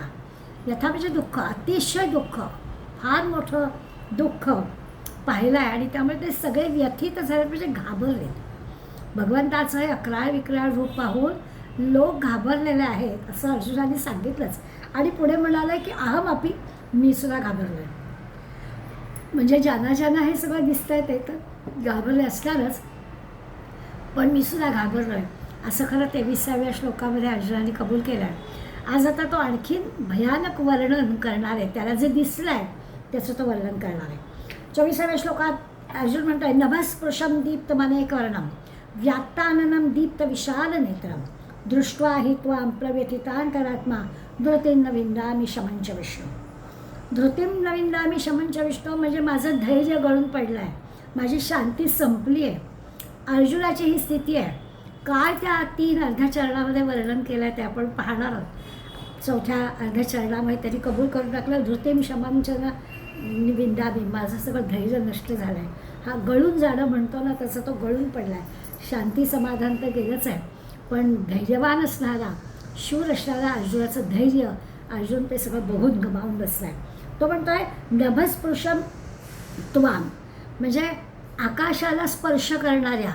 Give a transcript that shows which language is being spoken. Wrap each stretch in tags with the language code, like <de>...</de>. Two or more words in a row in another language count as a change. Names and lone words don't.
<mr>व्यथा म्हणजे दुःख, अतिशय दुःख, फार मोठं दुःख पाहिलं आहे आणि त्यामुळे ते सगळे व्यथित झाले, म्हणजे घाबरले. भगवंताचं हे अक्राळ विक्राळ रूप पाहून लोक घाबरलेले आहेत असं अर्जुनाने सांगितलंच. आणि पुढे म्हणालं की</mr> <sa>अहम अपि,</sa> <mr>मी सुद्धा घाबरलो. म्हणजे ज्यांना ज्यांना हे सगळं दिसतंय ते तर घाबरले असणारच, पण मी सुद्धा घाबरलो आहे असं खरं 23व्या श्लोकामध्ये अर्जुनाने कबूल केलं आहे. आज आता तो आणखीन भयानक वर्णन करणार आहे. त्याला जे दिसलं आहे त्याचं तो वर्णन करणार आहे. 24व्या श्लोकात अर्जुन म्हणतोय</mr> <sa>नभस्पृशं दीप्तमनेकवर्णं व्यात्ताननं दीप्त विशाल नेत्रं दृष्ट्वा हि त्वां प्रव्यथितान्तरात्मा धृतिं न विंदामि शमं च विष्णु. धृतिं न विंदामि शमं च विष्णु</sa> <mr>म्हणजे माझं धैर्य गळून पडलं आहे, माझी शांती संपली आहे. अर्जुनाची ही स्थिती आहे. काय त्या 3 अर्ध्या चरणामध्ये वर्णन केलं आहे ते आपण पाहणार आहोत. 4थ्या अर्ध्या चरणामध्ये त्यांनी कबूल करून टाकलं</mr> <sa>धृतिं शमं च विंदामि,</sa> <mr>माझं सगळं धैर्य नष्ट झालं आहे. हा गळून जाणं म्हणतो ना तसं तो गळून पडला आहे. शांती समाधान तर गेलंच आहे, पण धैर्यवान असणारा, शूर असणारा अर्जुनाचं धैर्य, अर्जुन ते सगळं बघून गमावून बसला आहे. तो म्हणतोय</mr> <sa>नभस्पृशं त्वां</sa> <mr>म्हणजे आकाशाला स्पर्श करणाऱ्या.</mr>